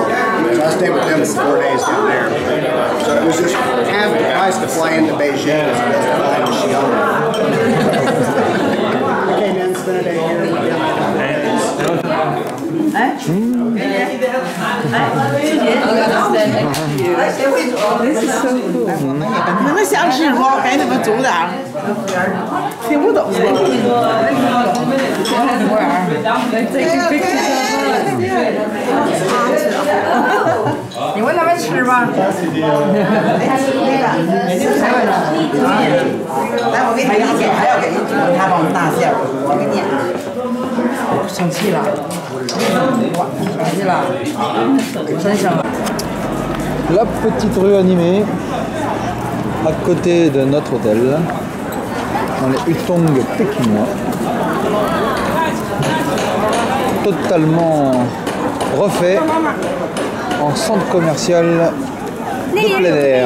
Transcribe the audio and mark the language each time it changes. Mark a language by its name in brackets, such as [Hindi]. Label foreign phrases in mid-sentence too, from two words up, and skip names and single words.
[English] So I stayed with them for 4 days down there. So it was just half the price to fly into Beijing as opposed to fly to Xi'an. I came in, spent a day here. This is so cool. [Chinese] 你们想吃吗？给你们煮点儿。听不懂。你问他们吃吗？来，我给你理解，还要给他帮我们大馅儿，我给你。生气了，生气了，真生了。 [French] La petite rue animée à côté de notre hôtel dans les Hutong pékinois, totalement refait en centre commercial de plein air.